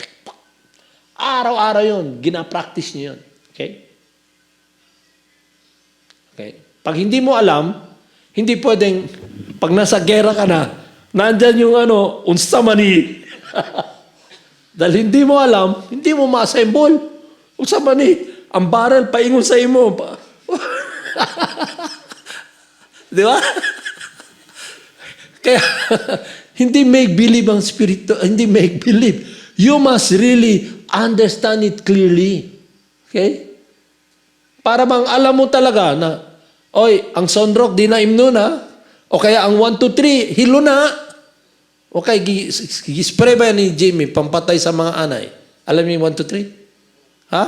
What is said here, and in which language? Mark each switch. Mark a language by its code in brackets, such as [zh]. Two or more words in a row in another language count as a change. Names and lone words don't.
[tl] Araw-araw yun. Gina-practice nyo yun. Okay? Okay. Pag hindi mo alam, hindi pwedeng, pag nasa gera ka na, nandyan yung [ceb] unsa mani. [tl] Dahil hindi mo alam, hindi mo ma-assemble. [ceb] Unsa mani, ang barrel paingon sa imo. [tl] Di ba? Kaya, hindi make-believe ang spirito, hindi make-believe. [en] You must really understand it clearly. [tl] Okay? Para bang alam mo talaga na, oy, ang sonrok di na imno na, o kaya ang 1, 2, 3, [ceb] hilo na. Okay, gispray ba ni Jimmy, pampatay sa mga anay? [tl] Alam niyo yung 1, 2, 3? Ha?